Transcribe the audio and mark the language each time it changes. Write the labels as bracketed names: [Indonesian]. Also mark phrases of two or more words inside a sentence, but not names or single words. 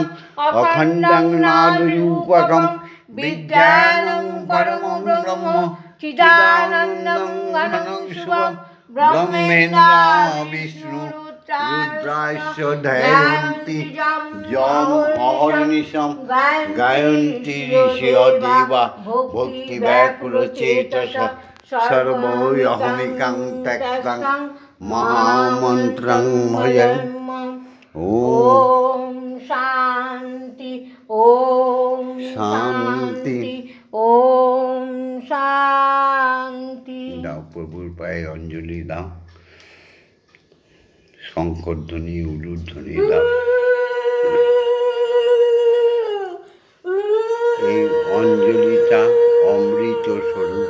[Sanskrit] অখণ্ডং নাদরূপকং বিজ্ঞানং পরমং ব্রহ্ম চিদানন্দং ঘনং শুভং ব্রহ্মেন্দ্র বিষ্ণু রুদ্রাস্য ধ্যায়ন্তি যম অহর্নিশম গায়ন্তি ঋষিয় দেবা ভক্তি ব্যাকুল চেতসা সর্বহমিকাং ত্যক্তং মহামন্ত্রং ভজেম্যহম। ওম শান্তি ওম শান্তি ওম শান্তি। [Bangla] দাও প্রভুর পায়ে অঞ্জলি দাও, শঙ্করধ্বনি উলুধ্বনি দাও। এই অঞ্জলিটা অমৃত স্বরূপ।